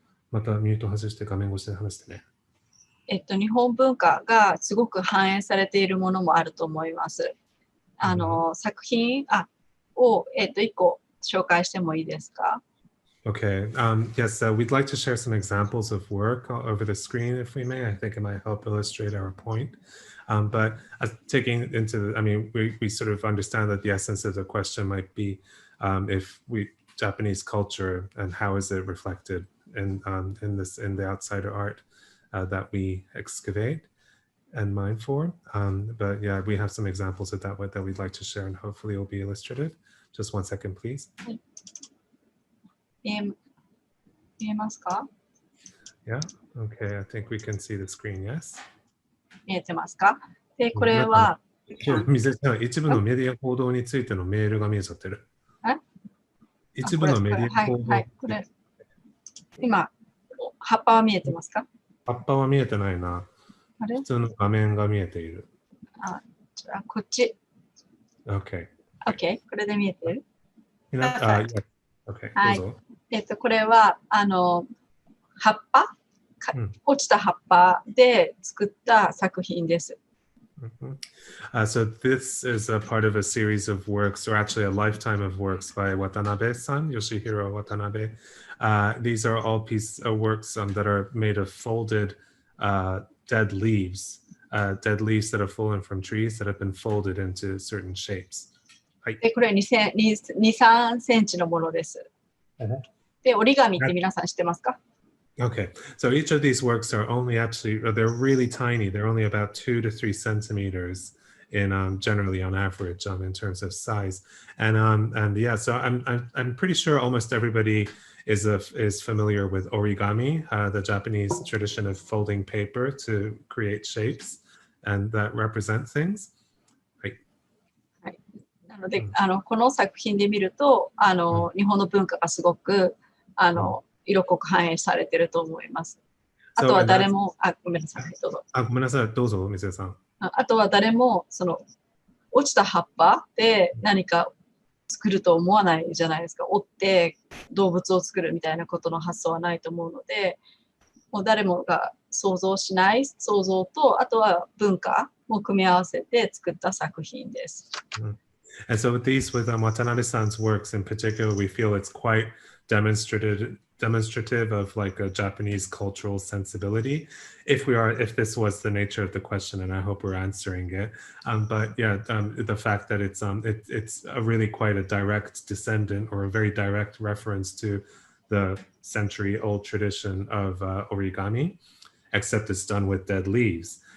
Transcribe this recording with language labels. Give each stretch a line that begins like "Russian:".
Japanese: 日本文化がすごく反映されているものもあると思います。作品を一個紹介してもいいですか?
English: Okay. Yes, we'd like to share some examples of work over the screen, if we may. I think it might help illustrate our point. But taking into, we sort of understand that the essence of the question might be if Japanese culture and how is it reflected in the outsider art that we excavate and mine for. But yeah, we have some examples of that we'd like to share, and hopefully it will be illustrative. Just 1 second, please.
Japanese: 見えますか?
English: Yeah, okay, I think we can see the screen, yes?
Japanese: 見えてますか?で、これは一部のメディア報道についてのメールが見えちゃってる。一部のメディア報道。はい、これ今葉っぱは見えてますか? 葉っぱは見えてないな。普通の画面が見えている。じゃあこっち。
English: Okay.
Japanese: Okay, これで見えてる?
English: Okay,
Japanese: はい。どうぞ。これは葉っぱ、落ちた葉っぱで作った作品です。
English: So this is a part of a series of works, or actually a lifetime of works by Watanabe-san, Yoshihiro Watanabe. These are all works that are made of folded dead leaves that have fallen from trees that have been folded into certain shapes.
Japanese: で、これは2、3センチのものです。で、折り紙って皆さん知ってますか？
English: Okay, so each of these works are they're really tiny. They're only about 2 to 3 centimeters in generally on average in terms of size. And yeah, so I'm pretty sure almost everybody is familiar with origami, the Japanese tradition of folding paper to create shapes and that represent things.
Japanese: はい、なので、この作品で見ると、日本の文化がすごく、色濃く反映されていると思います。あとは誰も、ごめんなさい、どうぞ。ごめんなさい、どうぞ、水江さん。あとは誰も、落ちた葉っぱで何か作ると思わないじゃないですか。折って動物を作るみたいなことの発想はないと思うので、もう誰もが想像しない想像と、あとは文化も組み合わせて作った作品です。
English: And so with Watanabe-san's works in particular, we feel it's quite demonstrative of like a Japanese cultural sensibility. If this was the nature of the question, and I hope we're answering it. But yeah, the fact that it's a really quite a direct descendant or a very direct reference to the century-old tradition of origami, except it's done with dead leaves.